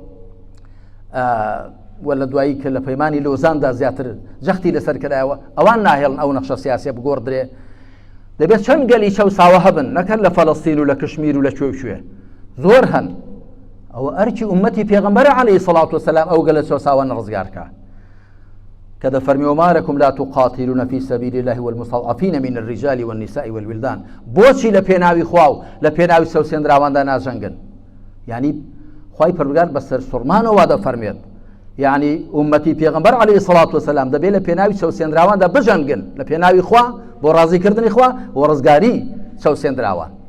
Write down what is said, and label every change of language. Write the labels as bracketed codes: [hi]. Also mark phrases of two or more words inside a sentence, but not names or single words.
[ckb] و لە دوایی کە لە پەیمانی لۆزاندا زیاتر جەختی لەسەر کردایەوە ئەوان ناهێڵن ئەو نەخشە سیاسیە بگۆڕدرێ دەبێت چەند گەلی چەو ساوە هەبن نەکەن لە فەڵەستین و لە کشمیر و لە کوێ زۆر هەن ئەوە ئەرکی ئومەتی پێغەمبەر [ar] عەلەیهی السەڵاتو وەسەلام [ckb] ئەو گەلە چەو ساوە ڕزگارکە کە دەفەرمی [ar] وما لەکم لا تقاتلون في سبيل الله والمستضعفين من الرجال والنساء والولدان [ckb] بۆچی لە پێناوی خوا و لە پێناوی سەوسێنراواندا ناجەنگن یعنی خوای پەروەردگار بەسەر سوڕمانەوە دەفەرمێت یعنی ئومەتی پێغەمبەر [ar] عەلەیهی السەڵاتو وەسەلام [ckb] دەبێت لە پێناوی سەوسێنراواندا بژەنگن لە پێناوی خوا بۆ ڕازیکردنی خوا بۆ ڕزگاری سەوسێنراوان